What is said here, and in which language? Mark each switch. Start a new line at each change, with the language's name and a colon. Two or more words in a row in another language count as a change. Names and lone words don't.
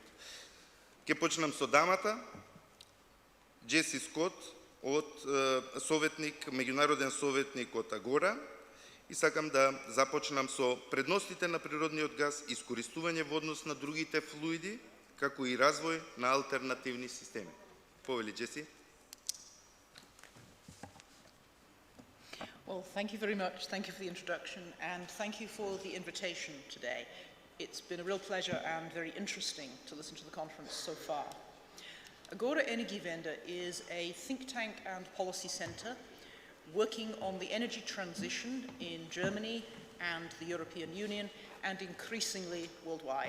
Macedonian: Ќе почнам со дамата, Джеси Скот, меѓународен советник од Агора, и сакам да започнам со предностите на природниот газ, искористување во однос на другите флуиди, како и развој на алтернативни системи. Повели, Джеси.
English: Well, thank you very much. Thank you for the introduction, and thank you for the invitation today. It's been a real pleasure and very interesting to listen to the conference so far. Agora Energiewende is a think tank and policy centre working on the energy transition in Germany and the European Union and increasingly worldwide.